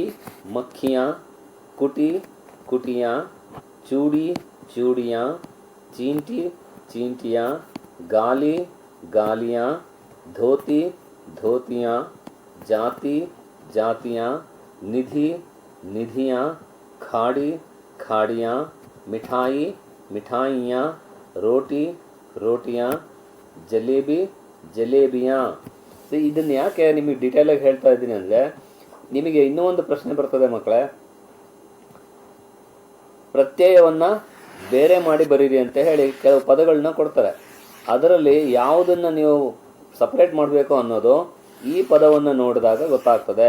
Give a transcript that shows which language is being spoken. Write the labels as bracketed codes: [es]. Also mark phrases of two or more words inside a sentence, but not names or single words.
[hi] मक्खियाँ, कुटी, कुटियाँ, चूड़ी, चूड़ियाँ, चींटी, चींटियाँ, गाली, गालियाँ, धोती, धोतियाँ, जाति, जातियाँ, निधि, निधियाँ, खाड़ी, खाड़ियाँ, मिठाई, मिठाइयाँ, रोटी, रोटियाँ, जलेबी, जलेबियाँ. [kn] ಸೊ ಇದನ್ನು ಯಾಕೆ ನಿಮಗೆ ಡೀಟೇಲಾಗಿ ಹೇಳ್ತಾ ಇದ್ದೀನಿ ಅಂದರೆ ನಿಮಗೆ ಇನ್ನೂ ಒಂದು ಪ್ರಶ್ನೆ ಬರ್ತದೆ ಮಕ್ಕಳೇ. ಪ್ರತ್ಯಯವನ್ನು ಬೇರೆ ಮಾಡಿ ಬರೀರಿ ಅಂತ ಹೇಳಿ ಕೆಲವು ಪದಗಳನ್ನ ಕೊಡ್ತಾರೆ. ಅದರಲ್ಲಿ ಯಾವುದನ್ನು ನೀವು ಸಪರೇಟ್ ಮಾಡಬೇಕು ಅನ್ನೋದು ಈ ಪದವನ್ನು ನೋಡಿದಾಗ ಗೊತ್ತಾಗ್ತದೆ.